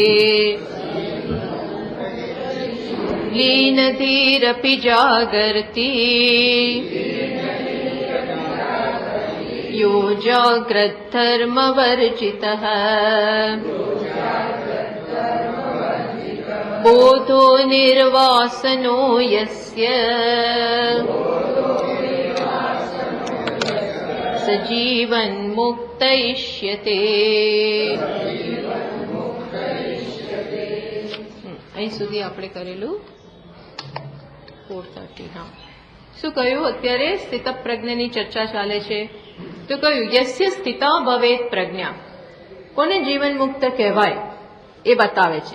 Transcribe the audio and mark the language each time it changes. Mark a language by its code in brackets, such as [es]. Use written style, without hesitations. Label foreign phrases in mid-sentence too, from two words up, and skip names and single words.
[sa] लीनधीरपि जागर्ति यो जाग्रद्धर्मवर्जितः बोधो निर्वासनो यस्य स जीवन्मुक्त इष्यते। [gu] અહીં સુધી આપણે કરેલું 430। હા, શું કહ્યું? અત્યારે સ્થિત પ્રજ્ઞની ચર્ચા ચાલે છે તો કહ્યું [sa] યસ્ય સ્થિતા ભવેત પ્રજ્ઞા, [gu] કોને જીવન મુક્ત કહેવાય એ બતાવે છે।